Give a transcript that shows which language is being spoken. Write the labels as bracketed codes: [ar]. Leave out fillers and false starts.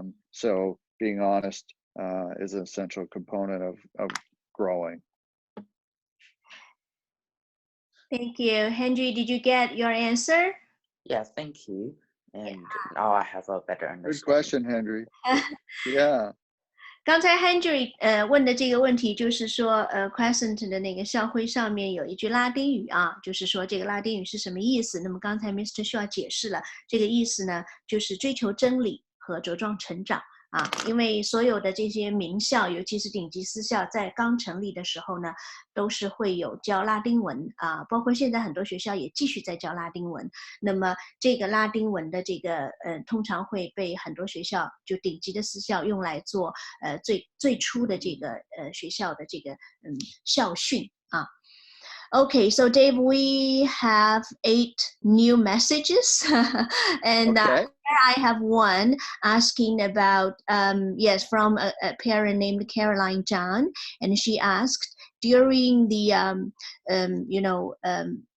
[en] So being honest is an essential component of growing. Thank you. Henry, did you get your answer? Yeah, thank you. And now I have a better understanding. Good question, Henry. Yeah. [zh] 刚才 Henry 问的这个问题就是说Crescent 的那个校徽上面有一句拉丁语啊，就是说这个拉丁语是什么意思？那么刚才 Mr. Shaw 解释了这个意思呢，就是追求真理和茁壮成长啊。因为所有的这些名校，尤其是顶级私校，在刚成立的时候呢，都是会有教拉丁文啊，包括现在很多学校也继续在教拉丁文。那么这个拉丁文的这个通常会被很多学校就顶级的私校用来做最初的这个学校的这个校训啊。 [en] Okay, so Dave, we have 8 new messages, and okay. I have one asking about yes, from a parent named Caroline John, and she asked during the